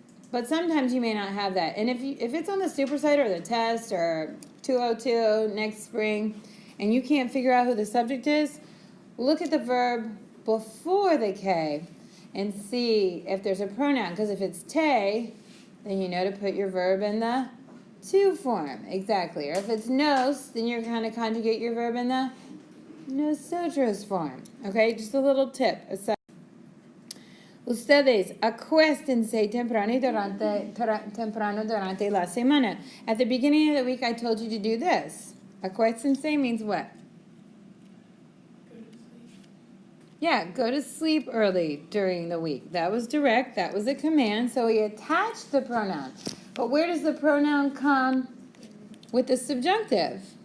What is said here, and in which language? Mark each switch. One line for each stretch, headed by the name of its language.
English: But sometimes you may not have that. And if it's on the super site or the test or 202 next spring, and you can't figure out who the subject is, look at the verb before the K and see if there's a pronoun. Because if it's te, then you know to put your verb in the to form. Exactly. Or if it's nos, then you're going to conjugate your verb in the nosotros form. Okay? Just a little tip.
Spanish: Ustedes acuéstense temprano durante la semana.
English: At the beginning of the week, I told you to do this. Acuéstense means what? Yeah, go to sleep early during the week. That was direct. That was a command. So we attached the pronoun. But where does the pronoun come with the subjunctive?